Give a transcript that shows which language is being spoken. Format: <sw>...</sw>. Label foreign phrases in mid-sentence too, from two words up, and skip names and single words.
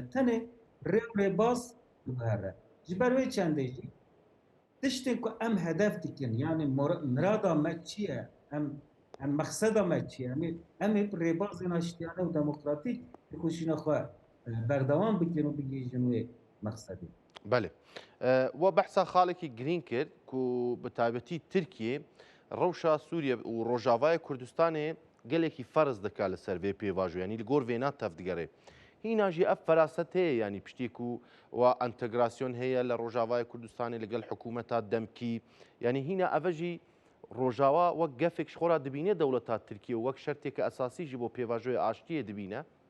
<ku>Tenê rê û rêbaz dihere. Ji ber vê çendê jî tiştên ku em hedef dikin yani mirada me çi ye em meqseda me çi ye em ê rêbazên aştiyane û demokratîk têkoşîna xwe berdewam bikin û bigihîjin wê meqsedê. بله و بحثا خالێکی گرین کرد و بە تایبەتی ترکیە ڕەوشە سووریە و ڕۆژاوای کوردستانê gelekî ferz dika li ser vê pêvajoyê yanî li gor vêna tev digere. Hîna jî ev feraset heye yanî piştî ku wa entegrasyon heye li Rojavayê Kurdistanê li gel hikûmeta demkî yanî hîna ev jî Rojava wek gefek ji xwe re dibîne dewleta Tirkiye û wek şerteke esasî jî bo pêvajoyê aştiyê dibîne.</ku>